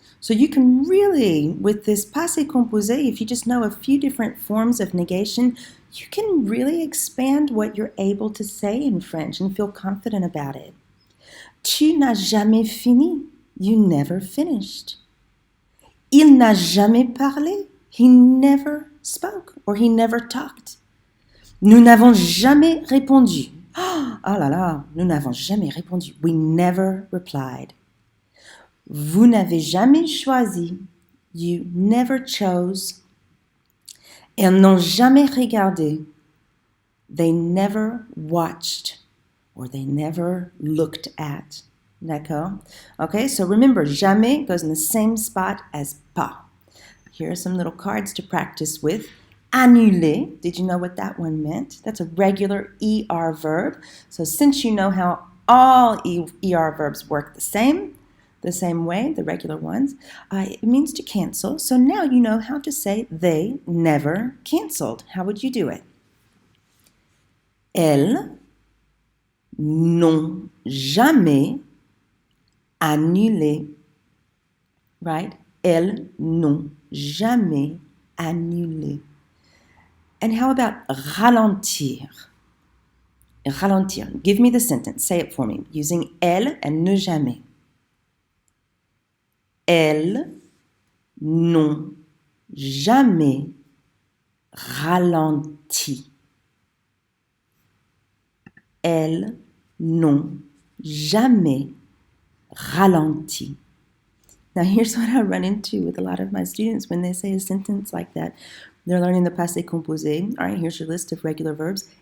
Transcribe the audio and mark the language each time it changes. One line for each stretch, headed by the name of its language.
English: So you can really, with this passé composé, if you just know a few different forms of negation, you can really expand what you're able to say in French and feel confident about it.
French: Tu n'as jamais fini.
English: You never finished.
French: Il n'a jamais parlé.
English: He never spoke or he never talked.
French: Nous n'avons jamais répondu. Oh là là, nous n'avons jamais répondu.
English: We never replied.
French: Vous n'avez jamais choisi.
English: You never chose.
French: Elles n'ont jamais regardé.
English: They never watched or they never looked at.
French: D'accord?
English: Okay, so remember, jamais goes in the same spot as pas. Here are some little cards to practice with. Annuler, did you know what that one meant? That's a regular ER verb. So since you know how all ER verbs work the same way, the regular ones, it means to cancel. So now you know how to say they never canceled. How would you do it?
French: Elles n'ont jamais annulé. Right? Elles n'ont jamais annulé.
English: And how about ralentir? Ralentir. Give me the sentence. Say it for me using elles and ne jamais.
French: Elles n'ont jamais ralenti. Elles n'ont jamais ralenti.
English: Now here's what I run into with a lot of my students when they say a sentence like that. They're learning the passé composé. All right, here's your list of regular verbs.